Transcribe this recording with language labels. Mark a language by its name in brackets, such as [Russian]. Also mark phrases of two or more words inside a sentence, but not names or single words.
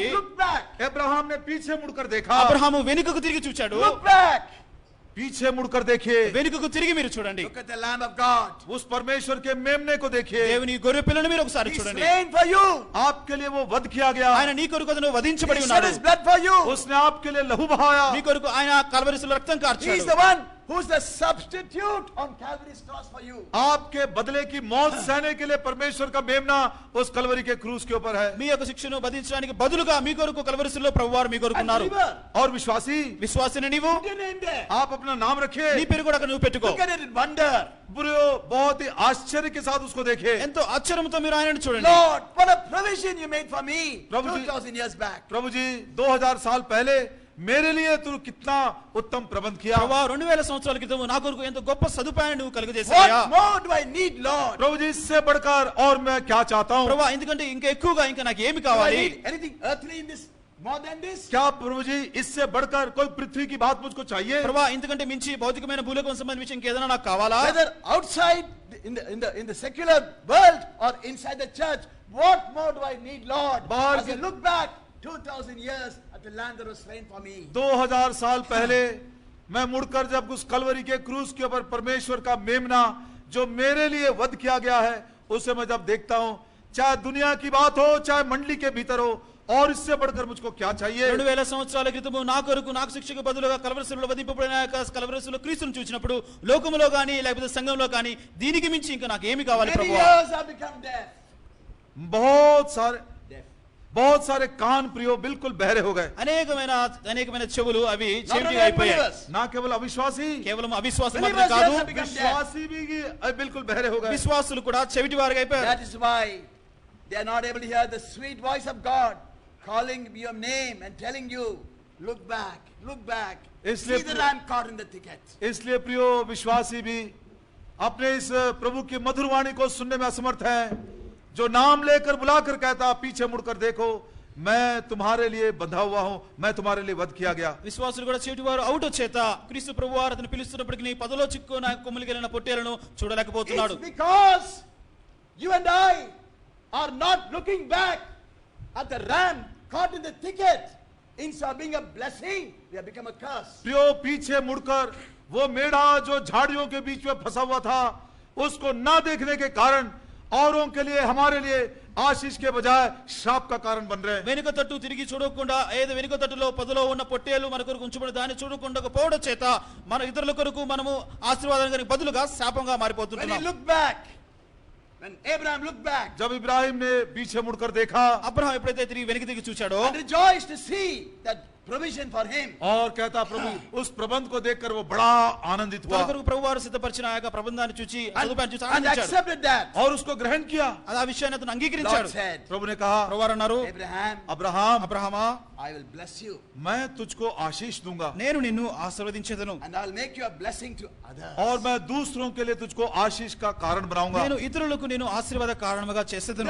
[English] Abraham, look back. [Hindi] अब्राहम ने पीछे मुड़कर देखा। [Telugu] అబ్రహాము వెనుకకు తిరిగి చూచాడు. [English] Look back. [Hindi] पीछे मुड़कर देखिए, [Telugu] వెనుకకు తిరిగి మీరు చూడండి. [English] Look at the Lamb of God. [Hindi] उस परमेश्वर के मेमने को देखिए। [Telugu] దేవుని గొర్రె పిల్లను మీరు ఒకసారి [English] He [Telugu] చూడండి. [English] slain for you. [Hindi] आपके लिए वो वध किया गया। [Telugu] ఆయన నీ కొరకు అతను వధించబడి [English] He shed [Telugu] ఉన్నాడు. [English] his blood for you. [Hindi] उसने आपके लिए लहू बहाया। [Telugu] మీ కొరకు ఆయన కల్వరిలో రక్తం [English] He is [Telugu] కార్చాడు. [English] the one who's the substitute on Calvary's cross for you. [Hindi] आपके बदले की मौत सहने के लिए परमेश्वर का मेमना उस कलवरी के क्रूस के ऊपर है। [Telugu] మీ యొక్క శిక్షను వధించడానికి బదులుగా మీ కొరకు కల్వరిలో ప్రభువారు మీ కొరకు [English] And [Telugu] ఉన్నారు. [English] believer, [Hindi] और विश्वासी, [Telugu] విశ్వాసిని నీవు [English] put your name there. [Hindi] आप अपना नाम रखिए। [Telugu] నీ పేరు కూడా అక్కడ నువ్వు పెట్టుకో. [English] Look at it in wonder. [Hindi] बुरे बहुत ही आश्चर्य के साथ उसको देखे। [Telugu] ఎంతో ఆశ్చర్యంతో మీరు ఆయనను చూడండి. [English] Lord, what a provision you made for me [Hindi] प्रभु जी- [English] 2000 years back. [Hindi] प्रभु जी 2000 साल पहले मेरे लिए तू कितना उत्तम प्रबंध किया। [Telugu] ప్రభువా 2000 సంవత్సరాల క్రితం నా కొరకు ఎంత గొప్ప సదుపాయాన్ని నువ్వు కలుగజేశావయ్యా. [English] What more do I need, Lord? [Hindi] प्रभु जी इससे बढ़कर और मैं क्या चाहता हूँ। [Telugu] ప్రభువా ఎందుకంటే ఇంకా ఎక్కువగా ఇంకా నాకు ఏమి [English] Do I [Telugu] కావాలి? [English] need anything earthly in this more than this? [Hindi] क्या प्रभु जी इससे बढ़कर कोई पृथ्वी की बात मुझको चाहिए। [Telugu] ప్రభువా ఇంతకంటే మించి భౌతికమైన భూలోకం సంబంధించి ఇంకేదైనా నాకు కావాలా? [English] Whether outside in the secular world or inside the church, what more do I need, Lord? [Hindi] बाहर [English] As I [Hindi] के- [English] look back 2000 years at the land that was slain for me. [Hindi] 2000 साल पहले मैं मुड़कर जब उस कलवरी के क्रूस के ऊपर परमेश्वर का मेमना जो मेरे लिए वध किया गया है उसे मैं जब देखता हूँ, चाहे दुनिया की बात हो चाहे मंडली के भीतर हो, और इससे बढ़कर मुझको क्या चाहिए। [Telugu] 2000 సంవత్సరాల క్రితము నా కొరకు నాకు శిక్షకు బదులుగా కల్వరిలో వధింపబడిన కల్వరిలో క్రీస్తును చూసినప్పుడు లోకములో గాని లేకపోతే సంఘంలో గాని దీనికి మించి ఇంకా నాకు ఏమి కావాలి [English] Many [Telugu] ప్రభువా? [English] years have become deaf. [Hindi] बहुत सारे कान प्रियो बिल्कुल बहरे हो गए। [Telugu] అనేకమైన చెవులు అవి [English] Not [Telugu] చెవిటి [English] only [Telugu] అయిపోయాయి. [English] unbelievers. [Hindi] ना केवल अविश्वासी, [Telugu] కేవలం అవిశ్వాసం [English] Believers [Telugu] మాత్రమే కాదు, [English] also become deaf. [Hindi] विश्वासी भी बिल्कुल बहरे हो गए। [Telugu] విశ్వాసులు కూడా చెవిటి వారుగా అయిపోయారు. [English] That is why they are not able to hear the sweet voice of God calling your name and telling you, look back, look back. [Hindi] इसलिए [English] See the ram caught in the thicket. [Hindi] इसलिए प्रियो विश्वासी भी अपने इस प्रभु की मधुर वाणी को सुनने में असमर्थ है, जो नाम लेकर बुलाकर कहता पीछे मुड़कर देखो मैं तुम्हारे लिए बंधा हुआ हूं, मैं तुम्हारे लिए वध किया गया। [Telugu] విశ్వాసులు కూడా చెవిటి వారు అవుట చేత క్రీస్తు ప్రభువారు అతను పిలుస్తున్నప్పటికీ నీ పదలో చిక్కున కొమ్ములికెళ్ళిన పొట్టేలను చూడలేకపోతున్నాడు. [English] It's because you and I are not looking back at the ram caught in the thicket. Instead of being a blessing, we have become a curse. [Hindi] प्रियो पीछे मुड़कर वो मेढ़ा जो झाड़ियों के बीच में फंसा हुआ था उसको ना देखने के कारण औरों के लिए हमारे लिए आशीष के बजाय श्राप का कारण बन रहे हैं। [Telugu] వెనుక తట్టు తిరిగి చూడకుండా ఏదో వెనుక తట్టులో పదలో ఉన్న పొట్టేలు మన కొరకు ఉంచబడి దాన్ని చూడకుండా పోవడం చేత మన ఇతరుల కొరకు మనము ఆశీర్వాదానికి బదులుగా శాపంగా [English] When he [Telugu] మారిపోతున్నాం. [English] looked back, when Abraham looked back [Hindi] जब इब्राहिम ने पीछे मुड़कर देखा [Telugu] అబ్రహాం ఎప్పుడైతే తిరిగి వెనక్కి తిరిగి చూచాడో [English] and rejoiced to see that provision for him. [Hindi] और कहता प्रभु उस प्रबंध को देखकर वो बड़ा आनंदित [Telugu] తన [Hindi] हुआ [Telugu] కొరకు ప్రభు వారు సిద్ధపరిచిన ఆ యొక్క ప్రబంధాన్ని చూచి [English] And, [Telugu] సదుపాయాన్ని చూసి [English] and [Telugu] ఆనందించాడు. [English] accepted that. [Hindi] और उसको ग्रहण किया। [Telugu] ఆ విషయాన్ని అతను [English] Lord [Telugu] అంగీకరించాడు. [English] said, [Hindi] प्रभु ने कहा [Telugu] ప్రభు వారు అన్నారు, [English] Abraham, [Hindi] अब्राहम [Telugu] అబ్రహామా, [English] I will bless you [Hindi] मैं तुझको आशीष दूंगा [Telugu] నేను నిన్ను ఆశీర్వదించెదను, [English] and I will make you a blessing to others. [Hindi] और मैं दूसरों के लिए तुझको आशीष का कारण बनाऊंगा। [Telugu] నేను ఇతరులకు నేను ఆశీర్వాద కారణముగా చేసేదను.